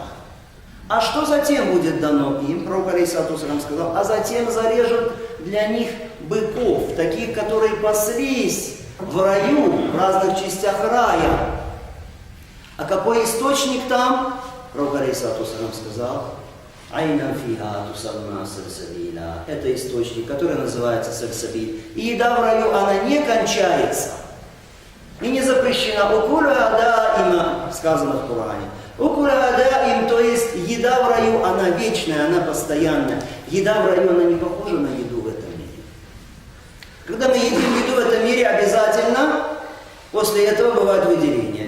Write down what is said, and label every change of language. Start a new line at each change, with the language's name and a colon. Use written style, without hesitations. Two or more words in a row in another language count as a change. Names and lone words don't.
Russian: А что затем будет дано им? Пророк
Arabic: عليه الصلاة والسلام
Russian: сказал: а затем зарежут для них быков, таких, которые паслись в раю, в разных частях рая. А какой источник там? Пророк
Arabic: عليه الصلاة والسلام
Russian: сказал:
Arabic: «عين فيها تسمى سلسبيلا».
Russian: Это источник, который называется сальсабиль. И еда в раю, она не кончается. И не запрещена.
Arabic: «أكلها دائم»,
Russian: сказано в Коране.
Arabic: «أكلها دائم»,
Russian: то есть еда в раю, она вечная, она постоянная. Еда в раю, она не похожа на еду в этом мире. Когда мы едим еду в этом мире, обязательно после этого бывает выделение.